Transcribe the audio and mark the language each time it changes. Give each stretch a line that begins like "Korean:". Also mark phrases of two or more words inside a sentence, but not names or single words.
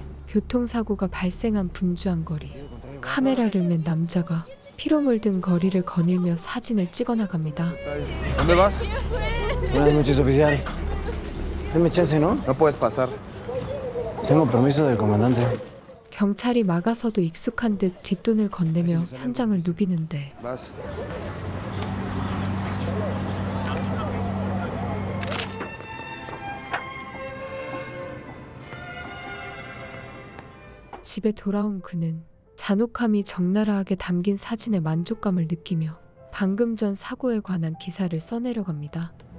Korean: 교통사고가 발생한 분주한 거리. 카메라를 맨 남자가 피로 물든 거리를 거닐며 사진을 찍어 나갑니다.
Spanish: ¿Dónde vas? Buenas noches, oficial. Deme chance, ¿no? No puedes pasar. Tengo permiso del comandante.
Korean: 경찰이 막아서도 익숙한 듯 뒷돈을 건네며 현장을 누비는데
Spanish: Vas.
Korean: 집에 돌아온 그는 잔혹함이 적나라하게 담긴 사진의 만족감을 느끼며 방금 전 사고에 관한 기사를 써내려갑니다.